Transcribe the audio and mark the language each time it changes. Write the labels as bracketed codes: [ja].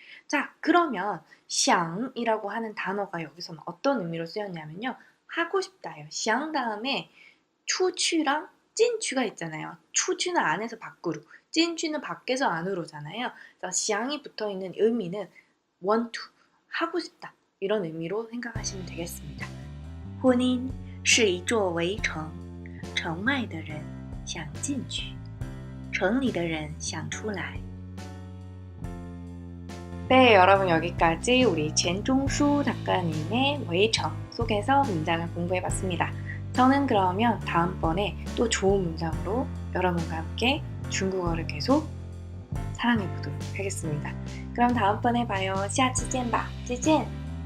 [ko] 자, 그러면 샹이라고 하는 단어가 여기서는 어떤 의미로 쓰였냐면요. 하고 싶다예요. 샹 다음에 추취랑 찐취가 있잖아요. 추취는 안에서 밖으로, 찐취는 밖에서 안으로잖아요. 그래서 샹이 붙어있는 의미는 want to, 하고 싶다. 이런 의미로 생각하시면 되겠습니다. [zh] 婚姻是一座围城，城外的人想进去，城里的人想出来。 [ko] 네, 여러분 여기까지 우리 젠종수 작가님의 웨이청 속에서 문장을 공부해봤습니다. 저는 그러면 다음번에 또 좋은 문장으로 여러분과 함께 중국어를 계속 사랑해보도록 하겠습니다. 그럼 다음번에 봐요. [zh] 下次见吧，再见。